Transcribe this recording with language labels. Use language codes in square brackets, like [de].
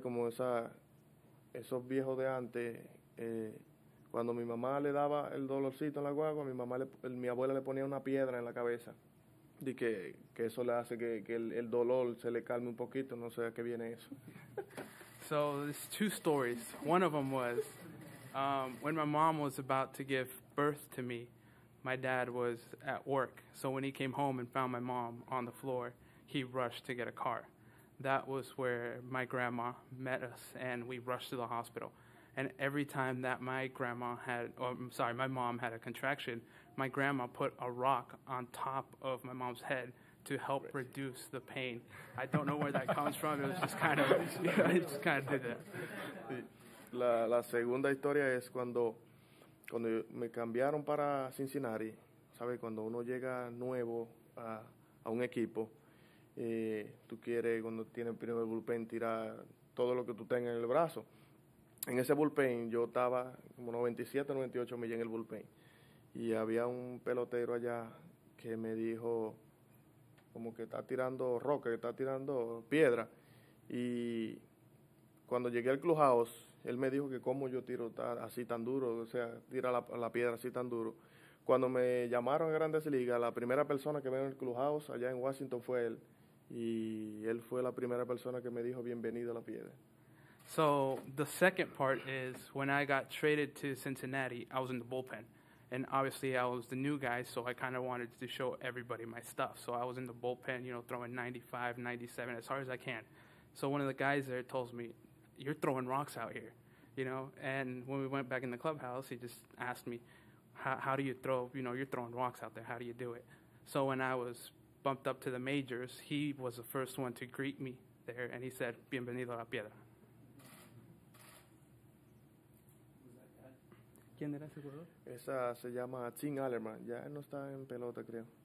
[es] Como esos viejos de antes, cuando mi mamá le daba el dolorcito en la guagua, mi abuela le ponía una piedra en la cabeza. de que eso le hace que el dolor se le calme un poquito, no sé a qué viene eso. [en] So there's two stories. One of them was when my mom was about to give birth to me, my dad was at work. So when he came home and found my mom on the floor, he rushed to get a car. That was where my grandma met us, and we rushed to the hospital. And every time that my mom had a contraction, my grandma put a rock on top of my mom's head to help reduce the pain. I don't know where that comes from. It was just kind of, it just kind of did that. [es] Sí. La segunda historia es cuando me cambiaron para Cincinnati, ¿sabes? Cuando uno llega nuevo a un equipo, tú quieres, cuando tienes el primer bullpen, tirar todo lo que tú tengas en el brazo. En ese bullpen yo estaba como 97, 98 millas en el bullpen. Y había un pelotero allá que me dijo como que está tirando roca, que está tirando piedra. Y cuando llegué al clubhouse, él me dijo que cómo yo tiro así tan duro, o sea, tira la piedra así tan duro. Cuando me llamaron a Grandes Ligas, la primera persona que vino en el clubhouse allá en Washington fue él. Y él fue la primera persona que me dijo bienvenido a la piedra. [en] So the second part is when I got traded to Cincinnati, I was in the bullpen. And obviously I was the new guy, so I kind of wanted to show everybody my stuff. So I was in the bullpen, throwing 95, 97 as hard as I can. So one of the guys there tells me, "You're throwing rocks out here," And when we went back in the clubhouse, he just asked me, how do you throw, you're throwing rocks out there, how do you do it? So when I was bumped up to the majors, he was the first one to greet me there, and he said, [es] "Bienvenido a la piedra." ¿Quién era ese jugador? Esa se llama Tim Allerman. Ya él no está en pelota, creo.